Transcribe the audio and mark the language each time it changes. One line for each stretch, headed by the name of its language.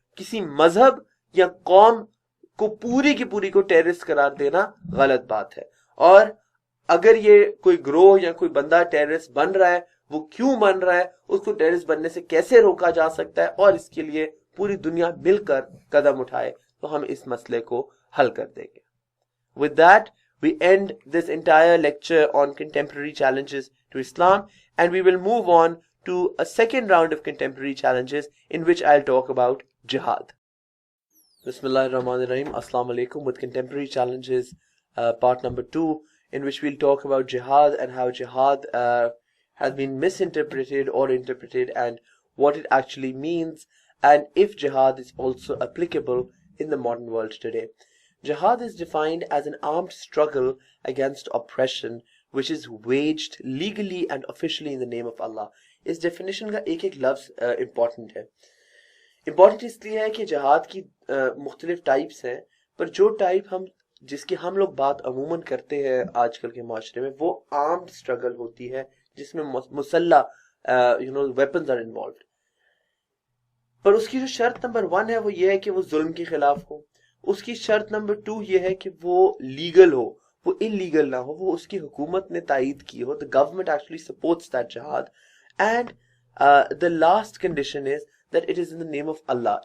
Urdu: کسی مذہب یا قوم کو پوری کی پوری کو ٹیررسٹ قرار دینا غلط بات ہے. اور اگر یہ کوئی گروہ یا کوئی بندہ ٹیررسٹ بن رہا ہے، وہ کیوں بن رہا ہے، اس کو ٹیررسٹ بننے سے کیسے روکا جا سکتا ہے، اور اس کے لیے پوری دنیا مل کر قدم اٹھائے تو ہم اس مسئلے کو حل کر دیں گے.
English: With that, we end this entire lecture on contemporary challenges to Islam, and we will move on to a second round of contemporary challenges in which I'll talk about jihad. Bismillah ar-Rahman ar-Rahim. Assalamu alaikum. With contemporary challenges, part number 2, in which we'll talk about jihad and how jihad has been misinterpreted or interpreted, and what it actually means, and if jihad is also applicable in the modern world today. Jihad is defined as an armed struggle against oppression which is waged legally and officially in the name of Allah.
Urdu: اس definition کا ایک ایک لفظ important ہے. important اس لیے ہے کہ جہاد کی مختلف ٹائپس ہیں، پر جو ٹائپ جس کی ہم لوگ بات عموماً کرتے ہیں آج کل کے معاشرے میں وہ armed struggle ہوتی ہے جس میں مسلح
English: weapons are involved.
Urdu: پر اس کی جو شرط نمبر 1 ہے وہ یہ ہے کہ وہ ظلم کے خلاف ہو. اس کی شرط نمبر 2 یہ ہے کہ وہ لیگل ہو، وہ انلیگل نہ ہو، وہ اس کی حکومت نے تائید کی ہو.
English: The government actually supports that jihad. And the last condition is that it is in the name of Allah.